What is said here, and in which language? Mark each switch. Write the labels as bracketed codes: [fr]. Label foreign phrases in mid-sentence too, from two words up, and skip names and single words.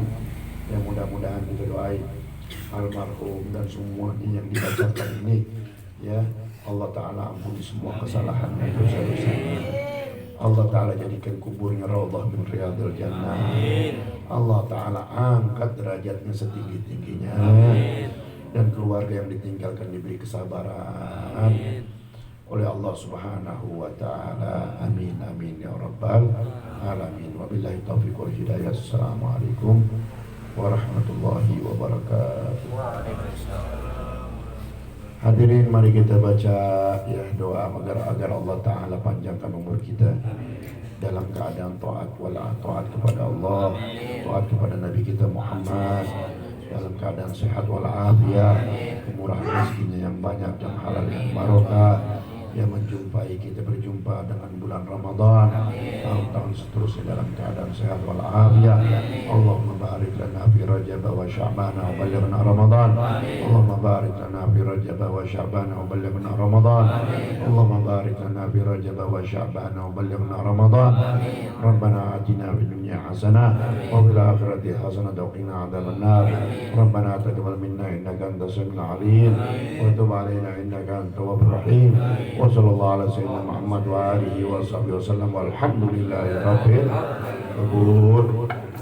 [id] Yang mudah-mudahan kita doain almarhum dan semuanya yang dibacakan ini, ya [ar] الله تعالى [id] ampuni semua kesalahan dan dosa-dosanya. [ar] الله تعالى [id] jadikan kuburnya [ar] روضة من رياض الجنة. الله تعالى [id] angkat derajatnya setinggi-tingginya, dan keluarga yang ditinggalkan diberi kesabaran oleh [ar] الله سبحانه وتعالى. آمين آمين يا رب العالمين. وبالله التوفيق والهداية. السلام عليكم ورحمة الله وبركاته. [id] Hadirin, mari kita baca ya doa agar [ar] الله تعالى [id] panjangkan umur kita dalam keadaan taat kepada Allah, taat kepada Nabi kita Muhammad, dalam keadaan sehat walafiat, kemurahan rezekinya yang banyak dan halal yang barokah, yang menjumpai kita berjumpa dengan bulan Ramadan, tahun-tahun seterusnya dalam keadaan sehat walafiat. [ar] اللهم بارك لنا في رجب وشعبان وبلغنا رمضان. اللهم بارك لنا في رجب وشعبان وبلغنا رمضان. اللهم بارك لنا في رجب وشعبان وبلغنا رمضان. ربنا آتنا في الدنيا حسنة وفي الآخرة حسنة وقنا عذاب النار. ربنا تقبل منا إنك أنت السميع العليم وتب علينا إنك أنت التواب الرحيم. وصلى الله على سيدنا محمد وعلى آله وصحبه وسلم والحمد لله رب العالمين.